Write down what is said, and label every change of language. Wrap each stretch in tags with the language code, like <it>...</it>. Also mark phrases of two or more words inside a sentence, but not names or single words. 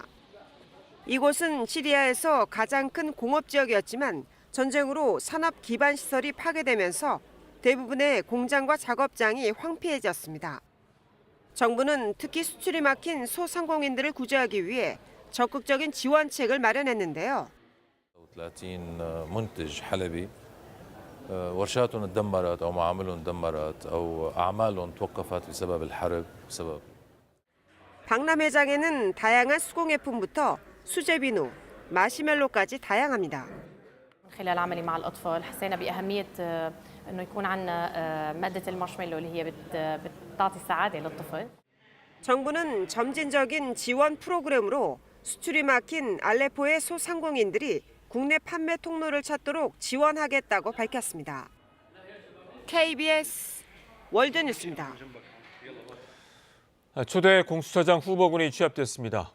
<ko>이곳은 시리아에서 가장 큰 공업지역이었지만 전쟁으로 산업 기반 시설이 파괴되면서 대부분의 공장과 작업장이 황폐해졌습니다. 정부는 특히 수출이 막힌 소상공인들을 구제하기 위해 적극적인 지원책을 마련했는데요.</ko> <ar>30 منتج حلبي ورشاتهم تدمرت أو معاملهم تدمرت أو أعمالهم توقفت بسبب الحرب بسبب.</ar> <ko>박람회장에는 다양한 수공예품부터 수제 비누, 마시멜로까지 다양합니다.</ko> <ar>خلال عملي مع الأطفال حسينا بأهمية إنه يكون عندنا مادة المارشميلو اللي هي بتعطي سعادة للطفل.</ar> <ko>정부는 점진적인 지원 프로그램으로 수출이 막힌 알레포의 소상공인들이 국내 판매 통로를 찾도록 지원하겠다고 밝혔습니다. KBS 월드뉴스입니다. 초대 공수처장 후보군이 취합됐습니다.</ko>